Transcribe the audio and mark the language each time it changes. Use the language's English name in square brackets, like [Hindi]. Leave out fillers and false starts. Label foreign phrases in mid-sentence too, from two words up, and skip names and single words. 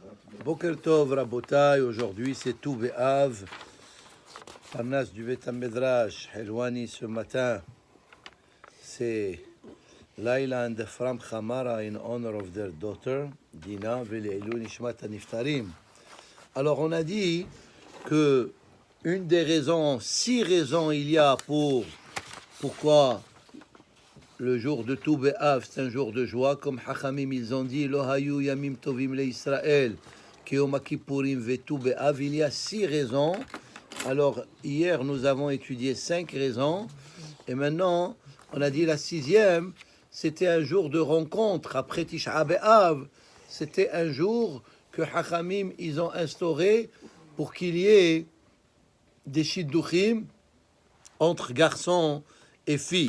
[Hebrew] בוקר טוב, רבותי, [French] aujourd'hui c'est Tou B'Av, Parnas du [Hebrew] בית המדרש, [French] Helwani ce matin, c'est [English] Laila and Ephraim Chamara in honor of their daughter, [Hebrew] דינה, ולעילוי נשמת הנפטרים. [French] Alors on a dit que une des raisons, 6 raisons il y a pourquoi le jour de Tou B'Av, c'est un jour de joie, comme Hachamim ils ont dit, [Hebrew] לא היו ימים טובים לישראל, כיום כיפורים וט"ו באב, [French] il y a 6 raisons. Alors hier nous avons étudié 5 raisons, et maintenant on a dit la 6e, c'était un jour de rencontre après Tisha B'Av, c'était un jour que Hachamim ils ont instauré pour qu'il y ait des shidduchim entre garçons et filles.